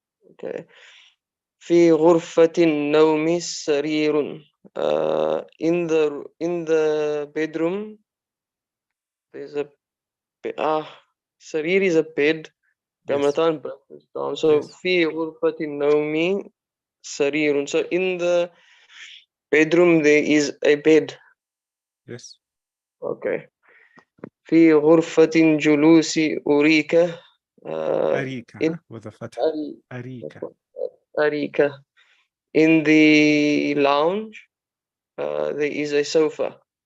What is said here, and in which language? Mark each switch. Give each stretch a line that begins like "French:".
English: Okay.
Arabic: في غرفة النوم سرير.
English: In the bedroom, there's a سرير is a bed. Yes. So
Arabic: في غرفة النوم سرير.
English: So in the bedroom there is a bed. Yes. Okay.
Arabic: في غرفة الجلوس أريكة.
English: أريكة with a fatha.
Arabic: أريكة. أريكة.
English: In the lounge, there is a sofa.